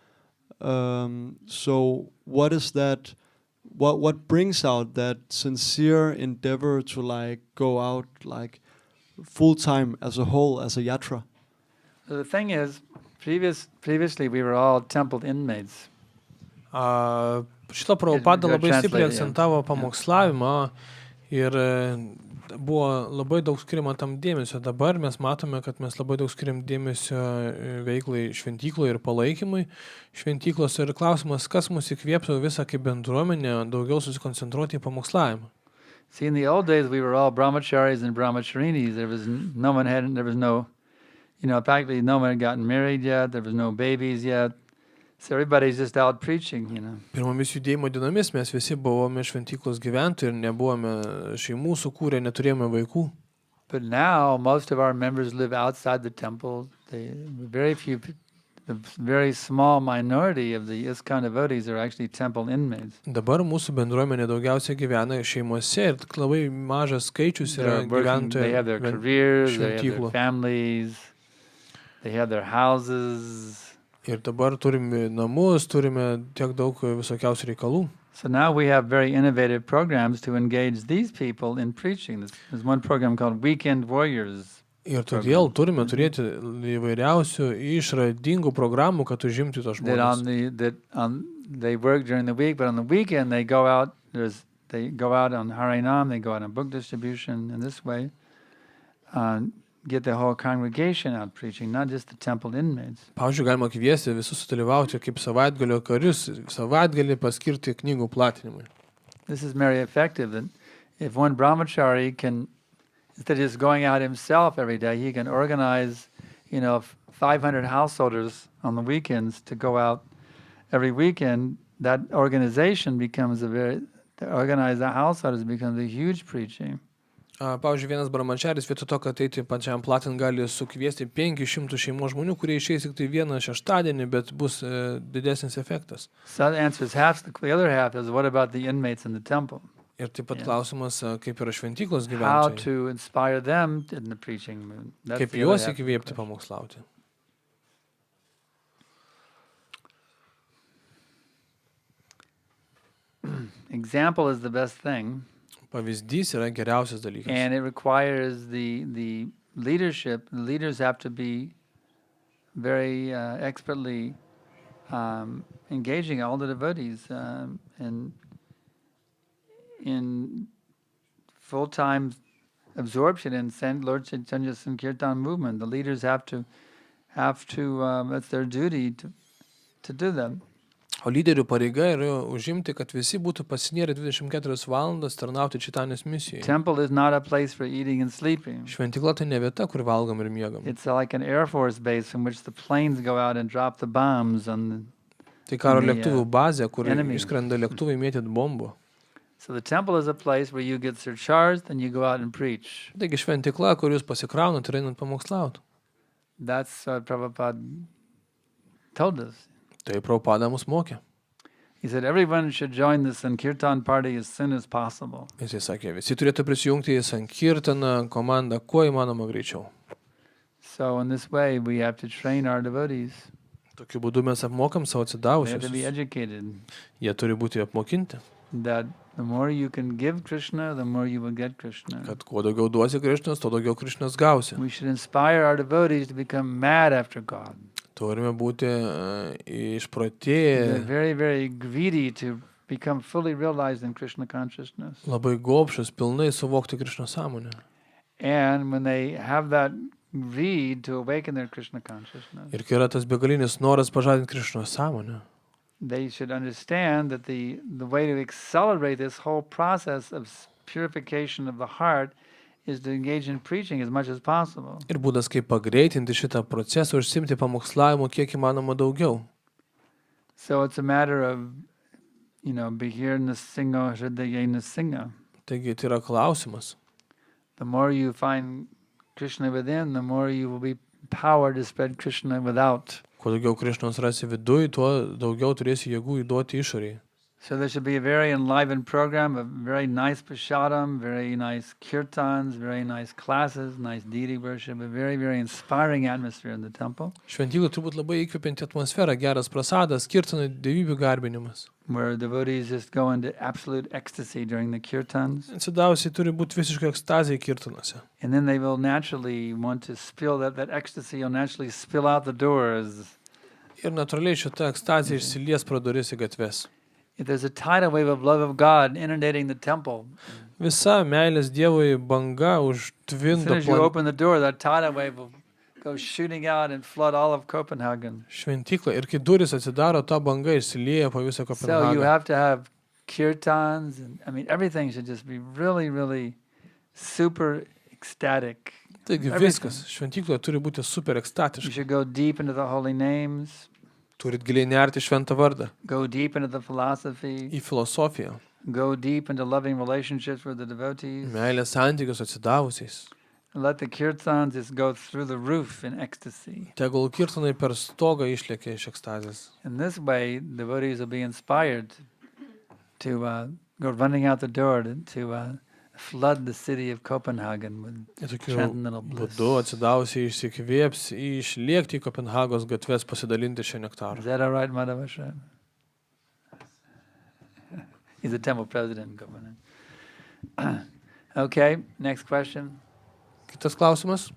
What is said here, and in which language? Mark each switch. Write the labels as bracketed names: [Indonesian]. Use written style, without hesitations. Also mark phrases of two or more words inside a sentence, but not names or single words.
[English] So what is that? What brings out that sincere endeavor to like go out like full time as a whole, as a yatra? So the thing is, previously we were all temple inmates. [Lithuanian] Šitą Prabhupada labai stipriai akcentavo pamokslavimą ir buvo labai daug skiriama tam dėmesio. Dabar mes matome, kad mes labai daug skiriam dėmesio veiklai šventykloje ir palaikymui šventyklos. Ir klausimas, kas mus įkvėptų visą kaip bendruomenę daugiau susikoncentruoti į pamokslavimą. [English] See, in the old days we were all brahmacharis and brahmacharinis. There was no practically no one had gotten married yet. There was no babies yet. So everybody's just out preaching, [Lithuanian] Pirmomis judėjimo dienomis mes visi buvome šventyklos gyventojai ir nebuvome šeimų sukūrę, neturėjome vaikų. [English] But now most of our members live outside the temple. The very small minority of the ISKCON devotees are actually temple inmates. [Lithuanian] Dabar mūsų bendruomenė daugiausiai gyvena šeimose ir labai mažas skaičius yra gyventojų. [English] They have their careers, they have their families, they have their houses. [Lithuanian] Ir dabar turime namus, turime tiek daug visokiausių reikalų. [English] So now we have very innovative programs to engage these people in preaching. There's one program called Weekend Warriors. [Lithuanian] Ir todėl turime turėti įvairiausių išradingų programų, kad užimti tos žmonės. [English] They work during the week, but on the weekend they go out. They go out on Harinam, they go out on book distribution, and this way get the whole congregation out preaching, not just the temple inmates. [Lithuanian] Pavyzdžiui, galima kviesti visus sudalyvauti kaip savaitgalio karius, savaitgalį paskirti knygų platinimui. [English] This is very effective. That if one brahmachari can, instead of just going out himself every day, he can organize, 500 householders on the weekends to go out every weekend. That organization becomes to organize the householders becomes a huge preaching. [Lithuanian] Pavyzdžiui, vienas brahmacharis vietoj to, kad eiti pačiam platin, gali sukviesti 500 šeimos žmonių, kurie išeis tik tai vieną šeštadienį, bet bus didesnis efektas. [English] So that answers half. The other half is what about the inmates in the temple? [Lithuanian] Ir taip pat klausimas, kaip yra šventyklos gyventojai. [English] How to inspire them in the preaching mood. [Lithuanian] Kaip juos įkvėpti pamokslauti. [English] Example is the best thing. [Lithuanian] Pavyzdys yra geriausias dalykas. [English] And it requires the leadership. The leaders have to be very expertly engaging all the devotees in full-time absorption in Lord Chaitanya's Kirtan movement. The leaders have to. It's their duty to do them. [Lithuanian] O lyderių pareiga yra užimti, kad visi būtų pasinėrę 24 valandas tarnauti Čitanės misijai. [English] Temple is not a place for eating and sleeping. [Lithuanian] Šventykla tai ne vieta, kur valgom ir miegam. [English] It's like an Air Force base from which the planes go out and drop the bombs on [Lithuanian] Tai karo [English] the, [Lithuanian] lėktuvų bazė, kur [English] enemy. [Lithuanian] išskrenda lėktuvai mėtyt bombų. [English] So the temple is a place where you get surcharged and you go out and preach. [Lithuanian] Taigi šventykla, kur jūs pasikraunat ir einat pamokslauti. [English] That's what Prabhupada told us. [Lithuanian] Tai Prabhupada mus mokė. [English] He said everyone should join the Sankirtan party as soon as possible. [Lithuanian] Jisai sakė, visi turėtų prisijungti į Sankirtaną komandą kuo įmanoma greičiau. [English] So in this way we have to train our devotees. [Lithuanian] Tokiu būdu mes apmokam savo [English] They have to be [Lithuanian] atsidavusius. [English] educated [Lithuanian] Jie turi būti apmokinti, [English] that the more you can give Krishna, the more you will get Krishna. [Lithuanian] kad kuo daugiau duosi Krišnas, tuo daugiau Krišnas gausi. [English] We should inspire our devotees to become mad after God. [Lithuanian] Turime būti [English] They're [Lithuanian] išprotėję, [English] very, very greedy to become fully realized in Krishna consciousness. [Lithuanian] labai gobšus, pilnai suvokti Krišno sąmonę. [English] And when they have that greed to awaken their Krishna consciousness, [Lithuanian] Ir kai yra tas begalinis noras pažadinti Krišno sąmonę, [English] they should understand that the way to accelerate this whole process of purification of the heart is to engage in preaching as much as possible. [Lithuanian] ir būdas, kaip pagreitinti šitą procesą, užsimti pamokslavimu kiek įmanoma daugiau. [English] So it's a matter of, [Sanskrit] बहिर् नृसिंहो हृदये नृसिंहः. [Lithuanian] Taigi tai yra klausimas. [English] The more you find Krishna within, the more you will be empowered to spread Krishna without. [Lithuanian] Kuo daugiau Krišnos rasi viduj, tuo daugiau turėsi jėgų įduoti išoriai. [English] So there should be a very enlivened program, a very nice prasadam, very nice kirtans, very nice classes, nice deity worship, a very, very inspiring atmosphere in the temple, [Lithuanian] Šventyklų turbūt labai įkvepianti atmosfera, geras prasadas, kirtanai, dievybių garbinimas. [English] where devotees just go into absolute ecstasy during the kirtans. [Lithuanian] Atsidausiai turi būti visiškai ekstazija kirtanuose. [English] And then they will naturally want to spill that ecstasy will naturally spill out the doors. [Lithuanian] Ir natūraliai šita ekstazija išsilies pro duris į gatves. [English] If there's a tidal wave of love of God inundating the temple, [Lithuanian] Visa meilės Dievui banga [English] as soon [Lithuanian] užtvindo [English] as you open the door, that tidal wave will go shooting out and flood all of Copenhagen. [Lithuanian] šventyklą. Ir kai duris atsidaro, ta banga išsilieja po visą [English] So you [Lithuanian] Kopenhagą. [English] have to have kirtans, and everything should just be really, really super ecstatic. [Lithuanian] Taigi [English] everything. [Lithuanian] viskas šventykloje turi būti super [English] You [Lithuanian] ekstatiška. [English] should go deep into the holy names, [Lithuanian] Turit giliai nerti šventą vardą, [English] go deep into the philosophy, [Lithuanian] į filosofiją, [English] go deep into loving relationships with the devotees. [Lithuanian] meilės santykius atsidavusiais. [English] Let the kirtans just go through the roof in ecstasy. [Lithuanian] Tegul kirtanai per stogą išlėkia iš ekstazės. [English] In this way, devotees will be inspired to go running out the door to flood the city of Copenhagen with [Lithuanian] Ir tokiu [English] transcendental bliss. [Lithuanian] būdu atsidavusiai išsikvėps išlėkti į Kopenhagos gatves pasidalinti šią [English] Is [Lithuanian] nektarą. [English] that all right, Madhavasha? He's the temple president in Copenhagen. Okay, next question. [Lithuanian] Kitas klausimas.